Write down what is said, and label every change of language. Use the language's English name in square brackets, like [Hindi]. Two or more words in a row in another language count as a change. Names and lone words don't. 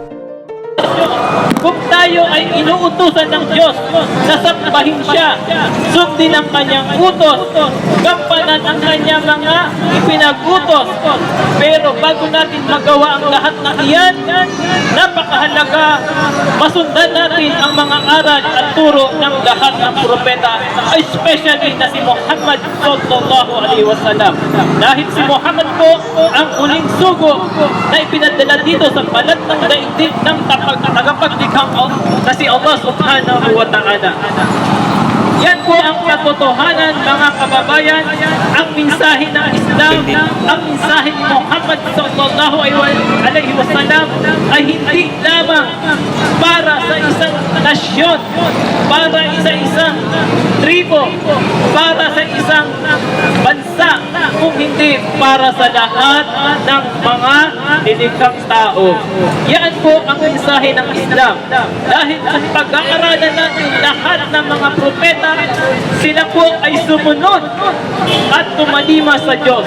[Filipino] Kung tayo ay inuutusan ng Diyos na sambahin siya, sundin ang kanyang utos, gampanan ang kanyang mga ipinag-utos. Pero bago natin magawa ang lahat ng iyan, napakahalaga masundan natin ang mga aral at turo ng lahat ng propeta, especially na si Muhammad [Arabic] صلى الله عليه وسلم. [Filipino] Dahil si Muhammad po ang huling sugo na ipinadala dito sa balat ng daigdig ng tagapaglikha na si Allah [Arabic] سبحانه وتعالى. [Filipino] Yan po ang katotohanan mga kababayan, ang mensahe ng Islam, ang mensahe ni Muhammad [Arabic] صلى الله عليه وسلم [Filipino] ay hindi lamang para sa isang nasyon, para sa isang tribo, para sa isang bansa, kung hindi para sa lahat ng mga nilikhang tao. Yan po ang mensahe ng Islam. Dahil kung pag-aaralan natin lahat ng mga propeta, sila po ay sumunod at tumalima sa Diyos.